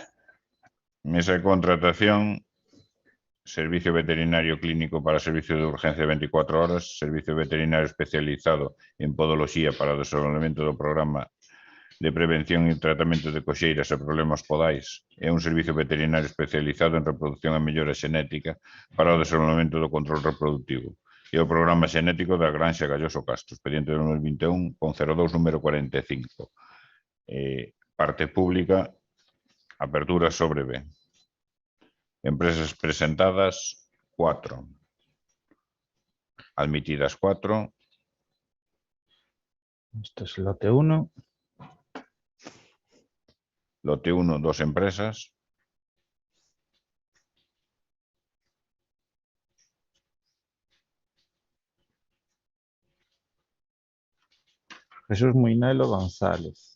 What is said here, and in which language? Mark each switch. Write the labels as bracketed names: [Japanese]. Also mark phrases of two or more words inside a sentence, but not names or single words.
[Galician] Mesa de contratación, servicio veterinario clínico para servicio de urgencia 24 horas, servicio veterinario especializado en podología para o desenvolvemento do programa de prevención e tratamento de coxeiras e problemas podais e un servicio veterinario especializado en reproducción e mellora xenética para o desenvolvemento do control reproductivo e o programa xenético da Granxa Galloso Castro, expediente 2021 con 02 número 45. Parte pública, apertura sobre B. Empresas presentadas, 4. Admitidas, 4. [Spanish] Este es el lote 1. Lote 1, 2 empresas. Jesús Muinelo González.